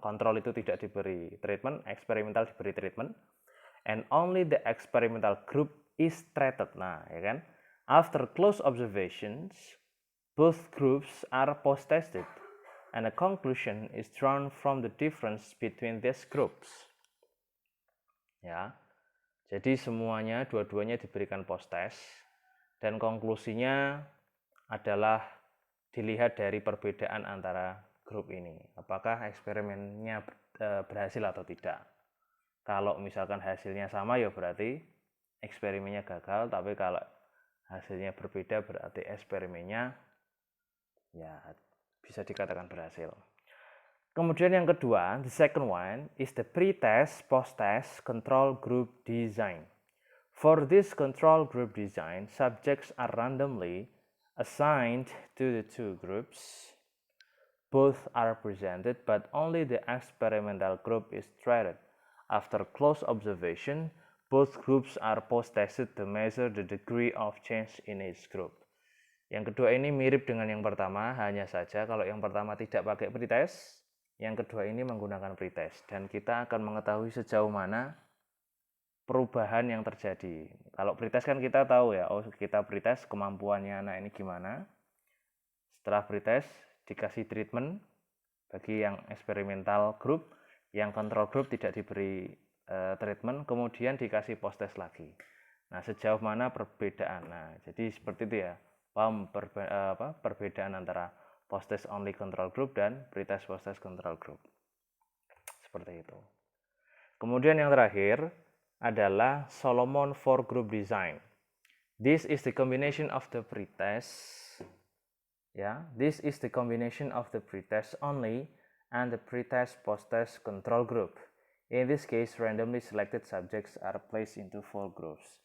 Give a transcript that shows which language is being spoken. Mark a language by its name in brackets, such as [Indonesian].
[Indonesian] Kontrol itu tidak diberi treatment, eksperimental diberi treatment, [English] and only the experimental group is treated. [Indonesian] Nah, ya kan? [English] After close observations, both groups are post-tested, and a conclusion is drawn from the difference between these groups. [Indonesian] Ya. Jadi semuanya, dua-duanya diberikan post-test, dan konklusinya adalah dilihat dari perbedaan antara grup ini. Apakah eksperimennya berhasil atau tidak. Kalau misalkan hasilnya sama ya berarti eksperimennya gagal, tapi kalau hasilnya berbeda berarti eksperimennya ya bisa dikatakan berhasil. Kemudian yang kedua, [English] the second one is the pre-test, post-test control group design. For this control group design, subjects are randomly assigned to the 2 groups. Both are presented, but only the experimental group is treated. After close observation, both groups are post-tested to measure the degree of change in each group. [Indonesian] Yang kedua ini mirip dengan yang pertama, hanya saja kalau yang pertama tidak pakai pretest, yang kedua ini menggunakan pretest, dan kita akan mengetahui sejauh mana perubahan yang terjadi. Kalau pretest kan kita tahu ya, oh kita pretest kemampuannya anak ini gimana. Setelah pretest dikasih treatment bagi yang eksperimental group, yang control group tidak diberi treatment, kemudian dikasih post-test lagi. Nah, sejauh mana perbedaan. Nah, jadi seperti itu ya, paham perbedaan antara post-test only control group dan pretest post-test control group. Seperti itu. Kemudian yang terakhir adalah Solomon 4 group design. [English] This is the combination of the pretest, ya. This is the combination of the pretest only and the pretest post-test control group. In this case, randomly selected subjects are placed into 4 groups.